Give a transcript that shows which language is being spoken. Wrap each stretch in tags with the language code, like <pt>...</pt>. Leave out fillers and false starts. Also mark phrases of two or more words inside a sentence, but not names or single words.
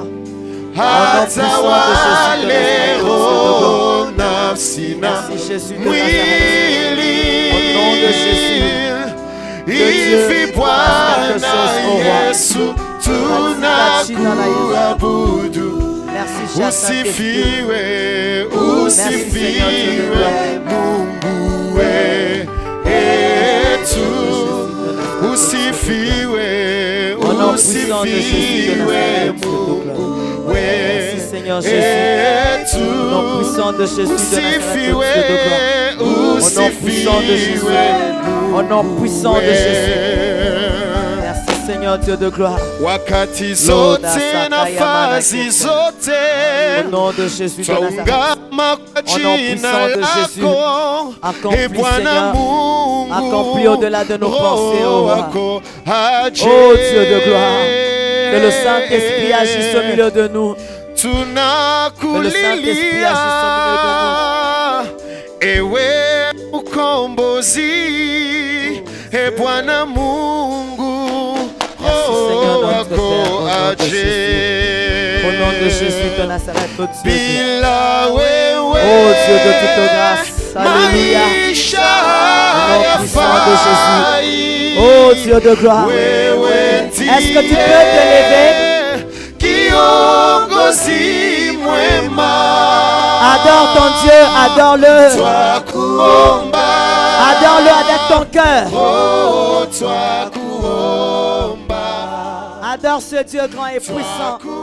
<fr>Au nom puissant de Jésus de Nazareth, merci Jésus de Nazareth. Au nom de Jésus. Que Dieu fasse quelque chose au roi. Merci, cher Saint-Esprit.</fr> <sw>Usifiwe Mungu wetu. Usifiwe Mungu wetu.</sw> <fr>Seigneur Jésus. Au nom puissant de Jésus de Nazareth, au nom puissant de Jésus. Au nom puissant de Jésus. Merci Seigneur Dieu de gloire.</fr> <sw>Wakati zote nafasi zote.</sw> <fr>Au nom de Jésus de Nazareth. Au nom puissant de Jésus. Accomplis Seigneur. Accomplis au-delà de nos pensées, oh roi. Oh Dieu de gloire. Que le Saint-Esprit agisse au milieu de nous. Que le Saint-Esprit agisse au milieu de nous.</fr> <sw>Ewe ukombozi, e Bwana Mungu, wako aje.</sw> <fr>Au nom de Jésus de Nazareth, oh Dieu.</fr> <sw>Bila wewe,</sw> <fr>oh Dieu de toute grâce, alléluia. Au nom puissant de Jésus, oh Dieu de gloire. Est-ce que tu peux te lever?</fr> <sw>Kiongozi mwema,</sw> <fr>adore ton Dieu, adore-le. Adore-le avec ton cœur. Adore ce Dieu grand et puissant.</fr>